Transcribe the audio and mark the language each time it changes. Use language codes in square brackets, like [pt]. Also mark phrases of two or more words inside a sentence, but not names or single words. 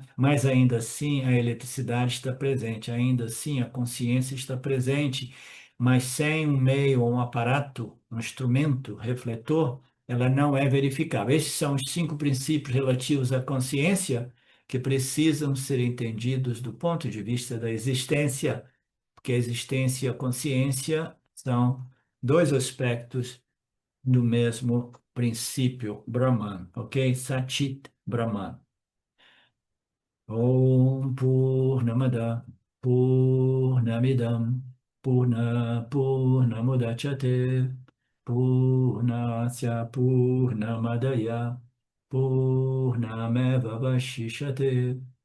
[pt] Mas ainda assim a eletricidade está presente, ainda assim a consciência está presente, mas sem um meio ou um aparato, um instrumento refletor, ela não é verificável. Esses são os 5 princípios relativos à consciência que precisam ser entendidos do ponto de vista da existência, porque a existência e a consciência são 2 aspectos do mesmo princípio Brahman, ok? [sa] Satchit Brahman. Om Purnamada Purnamidam Purnamudachyate Purnasya Purnamadaya Purnameva Vashishate.